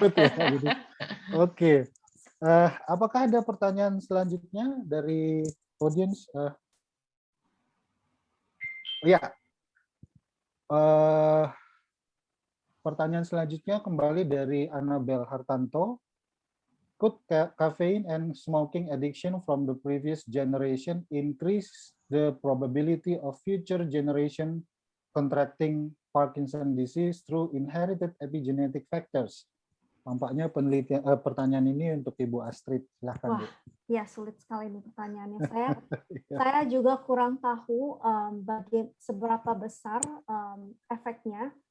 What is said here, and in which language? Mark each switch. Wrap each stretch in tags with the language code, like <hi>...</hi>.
<id>Ngikut ya. Gitu. Oke. Apakah ada pertanyaan selanjutnya dari audience? Ya, pertanyaan selanjutnya kembali dari Annabel Hartanto.</id> <en>Could caffeine and smoking addiction from the previous generation increase the probability of future generation contracting Parkinson disease through inherited epigenetic factors?</en> <id>Tampaknya penelitian pertanyaan ini untuk Ibu Astrid. Silahkan, Bu. Wah, ya sulit sekali nih pertanyaannya. Saya juga kurang tahu seberapa besar efeknya.</id>